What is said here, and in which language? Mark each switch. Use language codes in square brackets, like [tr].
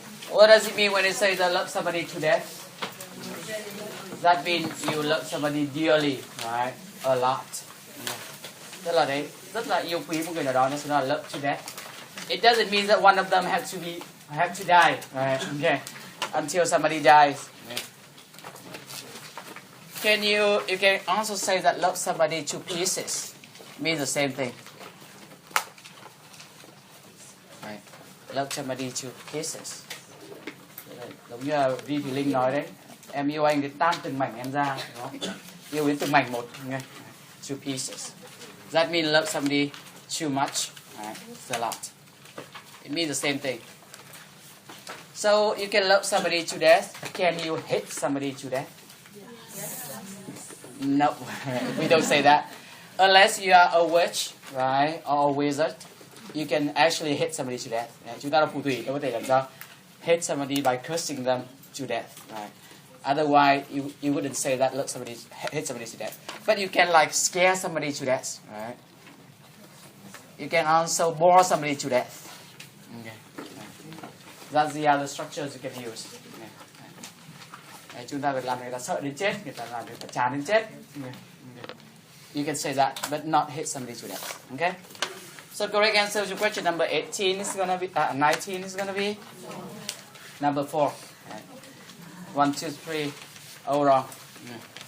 [en] What does it mean when it says I love somebody to death? That means you love somebody dearly, right? A lot. [vi] Tức là đấy, rất là yêu quý một người nào đó, nó sẽ là [en] love to death. It doesn't mean that one of them have to die, right? Okay. Until somebody dies. You can also say that love somebody to pieces. Means the same thing. Right. Love somebody to pieces. [vi] Giống như là Vi Thùy Linh nói đấy, em yêu anh thì tan từng mảnh em ra, đúng không? Yêu đến từng mảnh một, nghe. [en] To pieces. That means love somebody too much, right? It's a lot. It means the same thing. So you can love somebody to death. Can you hate somebody to death? No, we don't say that. Unless you are a witch, right, or a wizard, you can actually hate somebody to death. [vi] Chúng ta là phù thủy, có thể làm sao [en] hate somebody by cursing them to death, right? Otherwise, you wouldn't say that hate somebody to death. But you can like scare somebody to death, right? You can also bore somebody to death. Okay. That's the other structures you can use. Okay. [vi] Chúng ta phải làm người ta sợ đến chết, người ta làm người ta chán đến chết. [en] Okay. You can say that, but not hate somebody to death. Okay. So correct answer to question number 18 is gonna be 19 is gonna be number 4. Right. 1, 2, 3. Oh, wrong. Yeah.